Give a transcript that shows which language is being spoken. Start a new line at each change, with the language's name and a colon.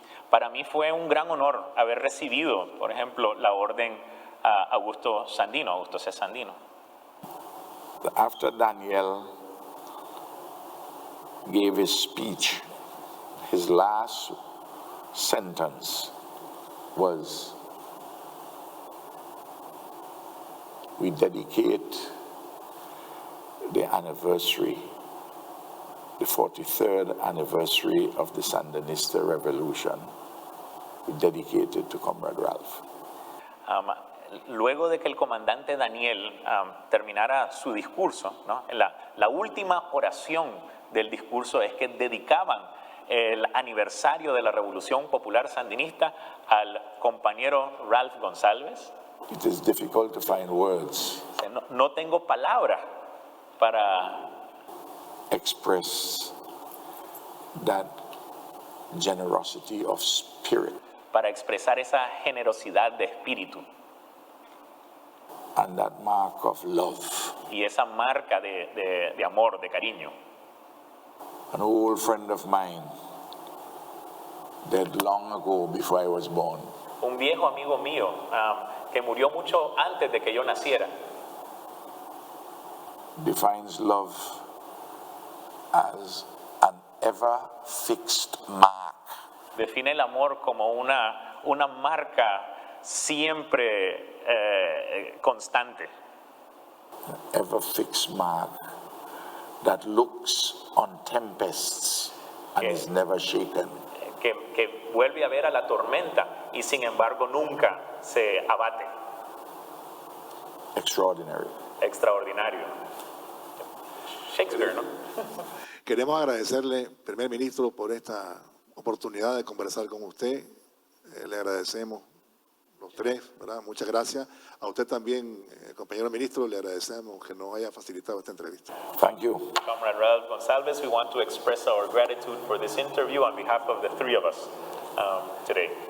Spanish: Para mí fue un gran honor haber recibido, por ejemplo, la orden a Augusto C. Sandino.
English: After Daniel gave his speech, his last sentence was, "We dedicate the anniversary, the 43rd anniversary of the Sandinista Revolution, we dedicate it to Comrade Ralph."
Spanish: Luego de que el comandante Daniel terminara su discurso, ¿no? La última oración del discurso es que dedicaban el aniversario de la Revolución Popular Sandinista al compañero Ralph González.
English: It is difficult to find words.
Spanish: No tengo palabras para
English: express that generosity of spirit
Spanish: para expresar esa generosidad de espíritu
English: and that mark of love.
Spanish: y esa marca de amor, de cariño.
English: An old friend of mine, dead long ago before I was born,
Spanish: Un viejo amigo mío que murió mucho antes de que yo naciera,
English: defines love as an ever-fixed mark.
Spanish: Define el amor como una marca siempre constante,
English: Ever-fixed mark that looks on tempests and Okay. is never shaken.
Spanish: que vuelve a ver a la tormenta y sin embargo nunca se abate.
English: Extraordinary.
Spanish: Extraordinario. Shakespeare, ¿no? Queremos agradecerle, primer ministro, por esta oportunidad de conversar con usted. Le agradecemos los tres, ¿verdad? Muchas gracias. A usted también, compañero ministro, le agradecemos que nos haya facilitado esta entrevista.
English: Thank you. Comrade Raul Gonzalez, we want to express our gratitude for this interview on behalf of the three of us today.